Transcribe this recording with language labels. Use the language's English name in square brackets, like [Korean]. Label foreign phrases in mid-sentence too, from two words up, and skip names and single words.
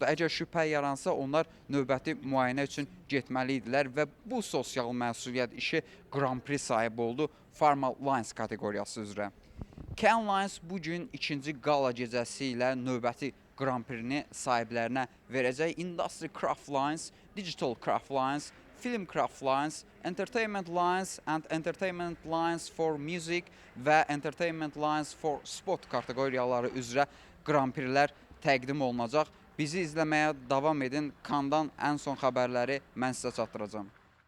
[Azerbaijani] Əgər şübhə yaransa, onlar növbəti müayinə üçün getməli idilər və bu sosial məsuliyyət işi Grand Prix sahibi oldu Pharma Lions kateqoriyası üzrə. Cannes Lions bugün ikinci qala gecəsi ilə növbəti Grand Prix-ni sahiblərinə verəcək. Industry Craft Lines, Digital Craft Lines, Film Craft Lines, Entertainment Lines and Entertainment Lines for Music və Entertainment Lines for Sport kateqoriyaları üzrə Grand Prix-lər təqdim olunacaq. Bizi izləməyə davam edin. Cannes-dan ən son xəbərləri mən sizə çatdıracağam.